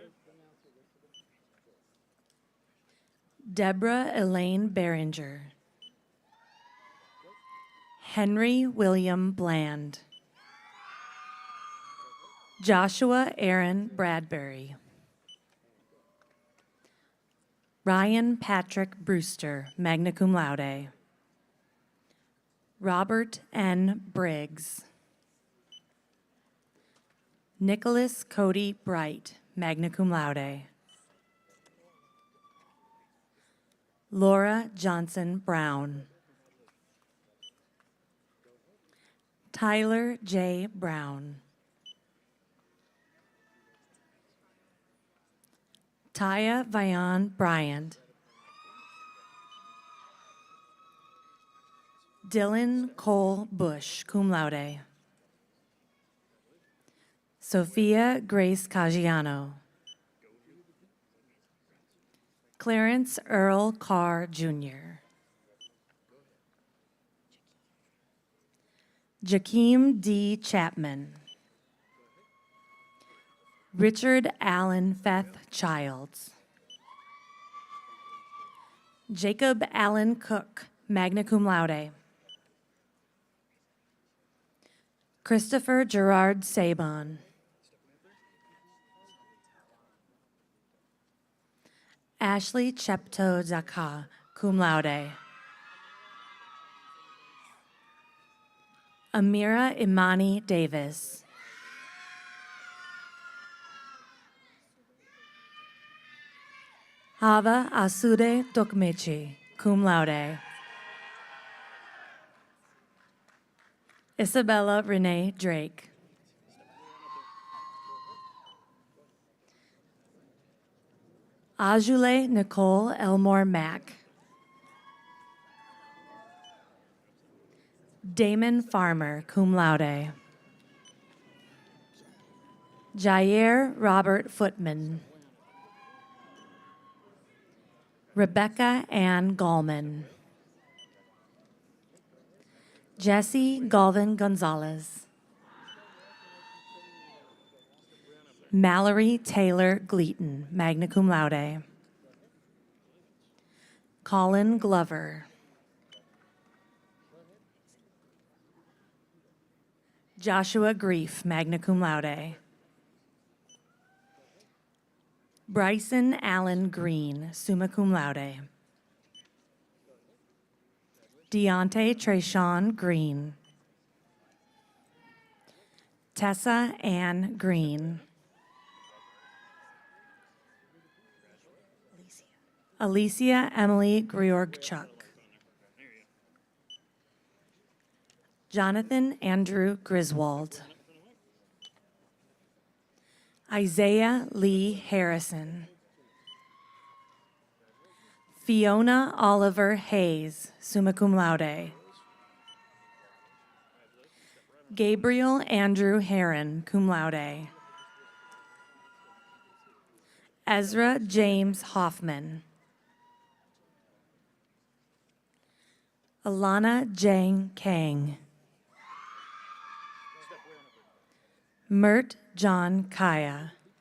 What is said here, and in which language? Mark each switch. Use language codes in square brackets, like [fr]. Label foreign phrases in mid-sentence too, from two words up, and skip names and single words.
[en] Deborah Elaine Behringer. Henry William Bland. Joshua Aaron Bradbury. Ryan Patrick Brewster, [la] magna cum laude. [en] Robert N. Briggs. Nicholas Cody Bright, [la] magna cum laude. [en] Laura Johnson Brown. Tyler J. Brown. Taya Vion Bryant. Dylan Cole Bush, [la] cum laude. [en] Sophia Grace Caggiano. Clarence Earl Carr, Jr. Jakeem D. Chapman. Richard Allen Feth Childs. Jacob Allen Cook, [la] magna cum laude. [en] Christopher Gerard Sabon. Ashley Chepto Zaka, [la] cum laude. [en] Amira Imani Davis. Hava Asude Dokmechi, [la] cum laude. [en] Isabella Renee Drake. Ajule Nicole Elmore Mack. Damon Farmer, [la] cum laude. [en] Jair Robert Footman. Rebecca Ann Gallman. Jesse Galvin Gonzalez. Mallory Taylor Gleaton, [la] magna cum laude. [en] Colin Glover. Joshua Grief, [la] magna cum laude. [en] Bryson Allen Green, [la] summa cum laude. [en] Deontay Trayshawn Green. Tessa Ann Green. Alicia Emily Griorgchuk. Jonathan Andrew Griswold. Isaiah Lee Harrison. Fiona Oliver Hayes, [la] summa cum laude. [en] Gabriel Andrew Heron, [la] cum laude. [en] Ezra James Hoffman. Alana Jang Kang. Mert John Kaya.